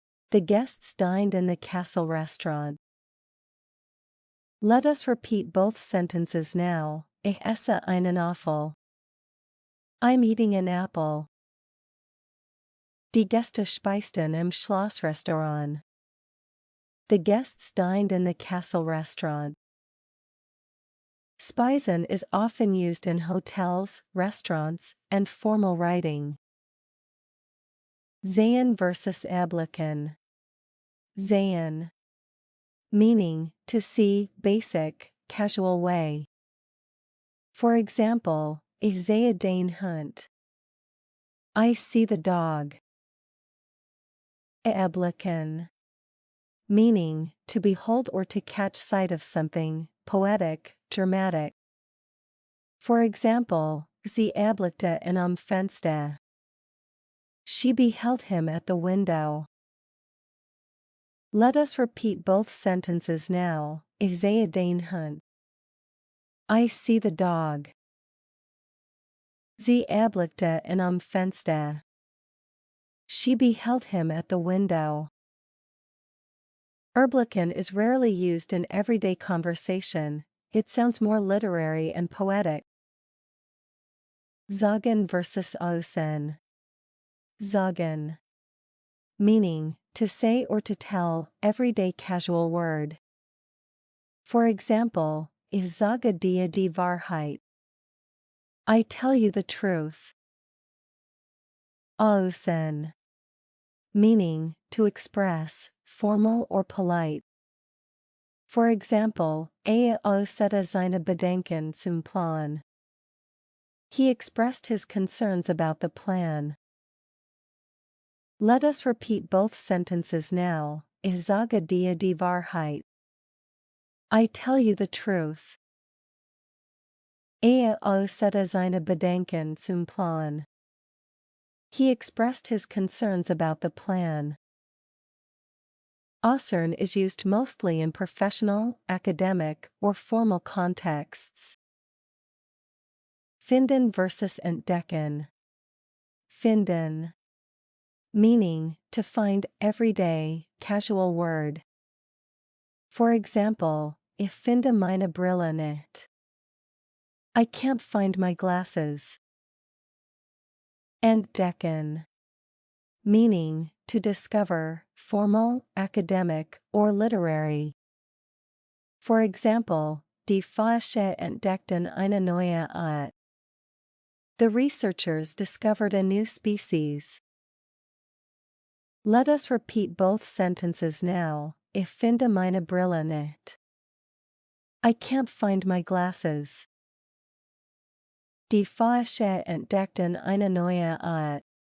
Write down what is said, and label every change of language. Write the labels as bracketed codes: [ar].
[en] The guests dined in the castle restaurant. Let us repeat both sentences now. [de] Ich esse einen Apfel. [en] I'm eating an apple. [de] Die Gäste speisten im Schlossrestaurant. [en] The guests dined in the castle restaurant. Speisen is often used in hotels, restaurants, and formal writing. [de] Sehen versus erblicken. Sehen. [en] Meaning, to see, basic, casual way. For example, [de] ich sehe den Hund. [en] I see the dog. Erblicken. Meaning, to behold or to catch sight of something, poetic, dramatic. For example, [de] sie erblickte ihn am Fenster. [en] She beheld him at the window. Let us repeat both sentences now. [de] Ich sehe den Hund. [en] I see the dog. [de] Sie erblickte ihn am Fenster. [en] She beheld him at the window. Erblicken is rarely used in everyday conversation. It sounds more literary and poetic. Sagen versus äußern. Sagen. Meaning, to say or to tell, everyday casual word. For example, [de] ich sage dir die Wahrheit. [en] I tell you the truth. Äußern. Meaning, to express, formal or polite. For example, [de] äußerte seine Bedenken zum Plan. [en] He expressed his concerns about the plan. Let us repeat both sentences now. [de] Ich sage dir die Wahrheit. [en] I tell you the truth. [de] Äußerte seine Bedenken zum Plan. [en] He expressed his concerns about the plan. Äußern is used mostly in professional, academic, or formal contexts. [de] Finden versus entdecken. Finden. [en] Meaning, to find, everyday, casual word. For example, [de] ich finde meine Brille nicht. [en] I can't find my glasses. Entdecken. Meaning, to discover, formal, academic, or literary. For example, [de] die Forscher entdeckten eine neue Art. [en] The researchers discovered a new species. Let us repeat both sentences now. [de] Ich finde meine Brille nicht. [en] I can't find my glasses. [de] Die Forscher entdeckten eine neue Art.